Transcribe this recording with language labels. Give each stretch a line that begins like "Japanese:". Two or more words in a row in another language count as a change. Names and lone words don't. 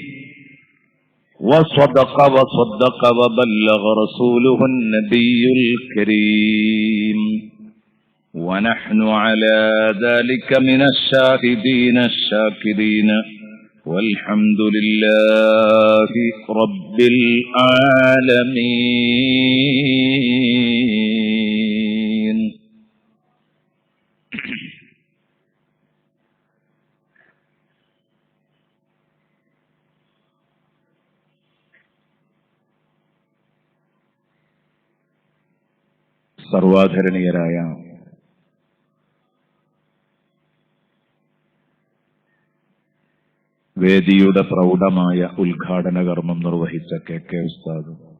Arabic: وصدق وبلغ رسوله النبي الكريم، ونحن على ذلك من الشاهدين الشاكرين، والحمد لله رب العالمين.
Malayalam: സർവാധരണീയരായ വേദിയുടെ പ്രൗഢമായ ഉദ്ഘാടന കർമ്മം നിർവഹിച്ച കെ ഉസ്താദ്,